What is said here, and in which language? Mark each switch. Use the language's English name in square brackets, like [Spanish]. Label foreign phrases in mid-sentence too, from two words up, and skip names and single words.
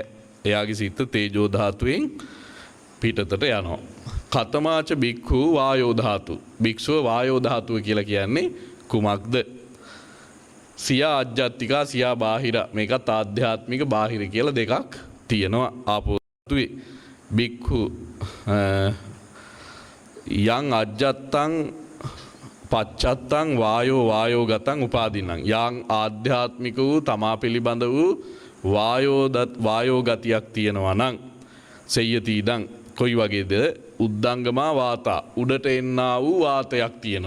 [Sinhala] එයාගේ සිත තේජෝ ධාතුවෙන් පිටතට යනවා. [Pali] කතමාච බික්ඛු වායෝ ධාතු. [Sinhala] භික්ෂුව වායෝ ධාතුව කියලා කියන්නේ කුමක්ද? [Pali] සියා අජ්ජත්තිකා සියා බාහිර. [Sinhala] මේකත් ආධ්‍යාත්මික බාහිර කියලා දෙකක් තියෙනවා ආපෝ ධාතුවේ. [Pali] බික්ඛු යං අජ්ජත්තං පච්චත්තං වායෝ ගතං උපාදිනං. [Sinhala] යං ආධ්‍යාත්මික වූ තමා පිළිබඳ වූ වායෝ ගතියක් තියෙනවා නම් [Pali] සෙය්‍යති ඉදං [Sinhala] කොයි වගේද? [Pali] උද්දංගමා වාතා. [Sinhala] උඩට එන්නා වූ වාතයක් තියෙනවා.